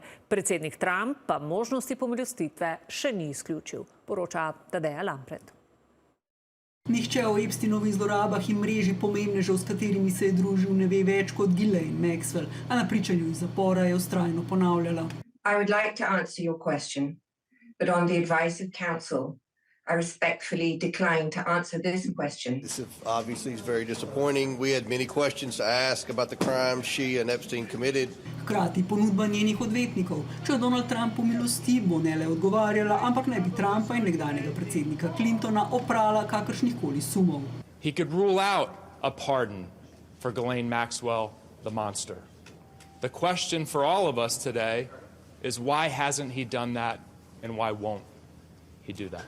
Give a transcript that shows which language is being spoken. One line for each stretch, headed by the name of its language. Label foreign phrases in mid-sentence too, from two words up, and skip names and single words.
Slovenian: Predsednik Trump pa možnosti pomilostitve še ni izključil, poroča Tadeja Lampret. Nihče o Epsteinovih zlorabah in mreži pomembnežev, s katerimi se je družil, ne ve več kot Ghislaine Maxwell, a na pričanju iz zapora je vztrajno ponavljala.
English: I would like to answer your question, but on the advice of counsel, I respectfully decline to answer this question. This obviously is very disappointing. We had many questions to ask about the crimes she and Epstein committed.
Slovenian: Hkrati ponudba njenih odvetnikov. Če Donald Trump pomilosti, bo ne le odgovarjala, ampak ne bi Trumpa in nekdanjega predsednika Clintona oprala kakršnihkoli sumov.
English: He could rule out a pardon for Ghislaine Maxwell, the monster. The question for all of us today is why hasn't he done that and why won't he do that?